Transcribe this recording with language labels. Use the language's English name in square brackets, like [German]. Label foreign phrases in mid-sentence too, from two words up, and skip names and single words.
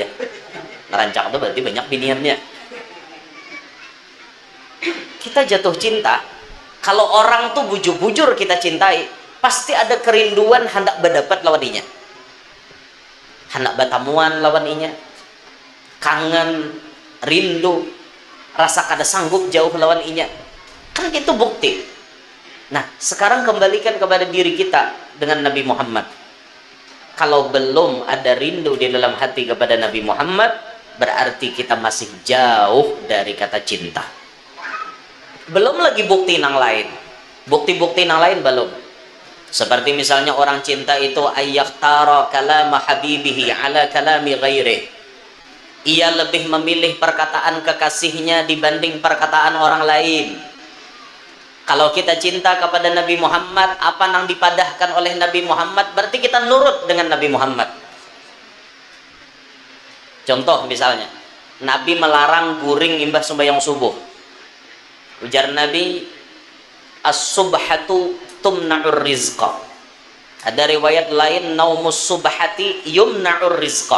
[Banjar] Rancak itu berarti banyak biniannya. Kita jatuh cinta, kalau orang tuh bujur-bujur kita cintai, pasti ada kerinduan hendak berdapat lawan inya, hendak batamuan lawan inya, kangen, rindu, rasa kada sanggup jauh lawan inya. [Indonesian] Kan itu bukti. Nah, sekarang kembalikan kepada diri kita dengan Nabi Muhammad. Kalau belum ada rindu di dalam hati kepada Nabi Muhammad, berarti kita masih jauh dari kata cinta. Belum lagi bukti yang lain. Bukti-bukti yang lain belum. Seperti misalnya orang cinta itu [Arabic] أن يؤثر كلام حبيبه على كلام غيره. [Indonesian] Ia lebih memilih perkataan kekasihnya dibanding perkataan orang lain. Kalau kita cinta kepada Nabi Muhammad, apa yang dipadahkan oleh Nabi Muhammad, berarti kita nurut dengan Nabi Muhammad. Contoh misalnya, Nabi melarang [Banjar] guring imbah [Indonesian] sembahyang subuh. [Arabic] Ujar Nabi, الصبحة تمنع الرزق. [Indonesian] Ada riwayat lain, [Arabic] نوم الصبحة يمنع الرزق.